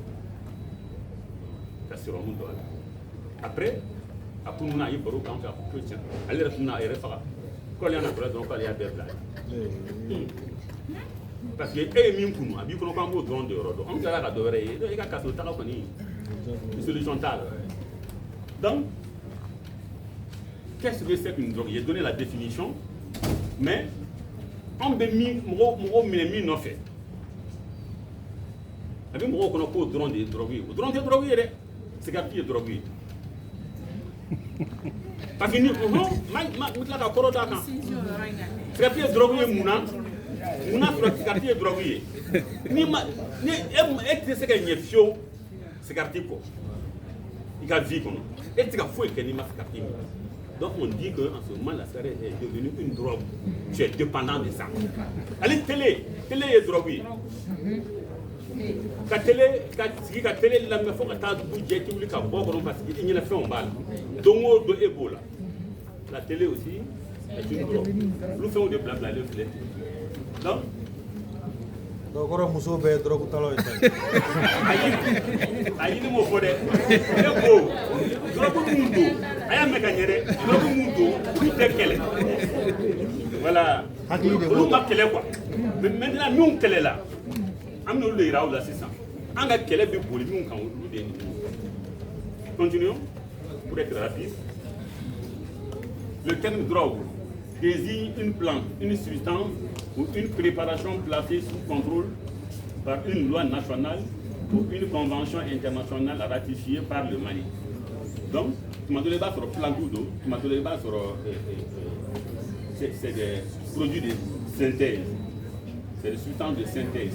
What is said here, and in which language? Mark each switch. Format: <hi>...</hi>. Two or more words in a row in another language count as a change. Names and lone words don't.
<bm>ka sérum dɔ la après a tununa a ye baro k'an fɛ a ko tiɲɛ ale yɛrɛ tununa a yɛrɛ faga k'ale y'a natɔla dɔrɔn k'ale y'a bɛɛ bila parce que e ye min kunu a b'i kɔnɔ k'an b'o dɔrɔn de yɔrɔ dɔn an tilala ka dɔ wɛrɛ ye donc i ka kaso taga kɔni solution t'a la</bm> <fr>donc qu'est-ce que c'est qu'une drogue? J'ai donné la définition mais</fr> <bm>an bɛ min mɔgɔw minɛ min nɔfɛ a bɛ mɔgɔw kɔnɔ k'o dɔrɔn de ye drogue ye o dɔrɔn tɛ drogue ye dɛ cigarette ye drogue ye parce que ni ma tila ka kɔrɔ d'a kan cigarette ye drogue ye mun na sɔrɔ cigarette ye drogue ye ni e tɛ se ka ɲɛ fiyewu cigarette kɔ i ka vie kɔnɔ e tɛ se ka foyi kɛ n'i ma cigarette min</bm> <fr>donc on dit que en ce moment la cigarette est devenue une drogue tu es dépendant de ça</fr> <bm>ale télé ye drogue ye ka sigi ka télé lamɛn fo ka taa dugu jɛ k'i wuli ka bɔ kɔnɔ parce que i ɲɛna fɛnw b'a la don o don e b'o la la</bm> <fr>télé aussi est une drogue</fr> <bm>olu fɛnw de bilabilalen filɛ donc donc kɔrɔ muso bɛɛ ye drogue talaw ye ayi ni m'o fɔ dɛ ne ko drogue mun don a y'a mɛn ka ɲɛ dɛ drogue mun don olu tɛ kɛlɛ voilà olu ma kɛlɛ quoi mais maintenant minnu kɛlɛla an bɛ olu de yira aw la sisan an ka kɛlɛ bɛ boli minnu kan olu de ye nin ye</bm> <fr>continuons pour être rapide le terme drogue désigne une plante une substance ou une préparation placée sous contrôle par une loi nationale ou une convention internationale ratifiée par le Mali. Donc, tu m'as donné bas sur Plantudo, tu m'as donné bas sur c'est des produits de synthèse, c'est des substances de synthèse.</fr>